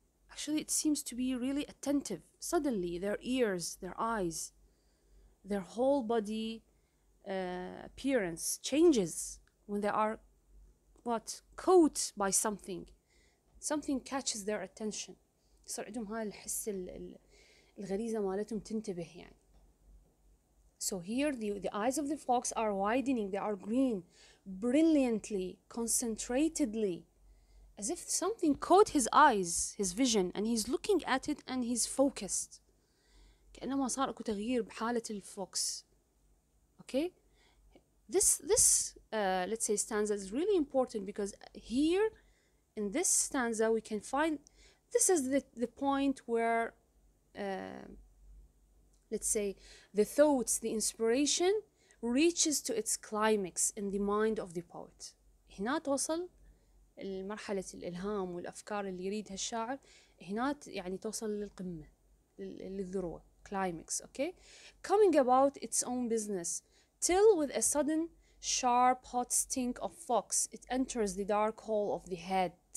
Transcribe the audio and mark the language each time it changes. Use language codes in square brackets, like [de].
[en] Actually, it seems to be really attentive. Suddenly, their ears, their eyes, their whole body appearance changes when they are caught by something. Something catches their attention. [ar] يصير عندهم هاي الحس الغريزة مالتهم تنتبه يعني. [en] So here the eyes of the fox are widening, they are green, brilliantly, concentratedly, as if something caught his eyes, his vision, and he's looking at it and he's focused. [ar] كأنما صار اكو تغيير بحالة الفوكس. [en] Okay? This let's say stanza is really important because here in this stanza we can find this is the point where let's say the thoughts, the inspiration reaches to its climax in the mind of the poet. [ar] هنا توصل المرحلة الإلهام والأفكار اللي يريدها الشاعر، هنا يعني توصل للقمة، للذروة، climax. [en] Okay? Coming about its own business, till with a sudden sharp hot stink of fox it enters the dark hole of the head.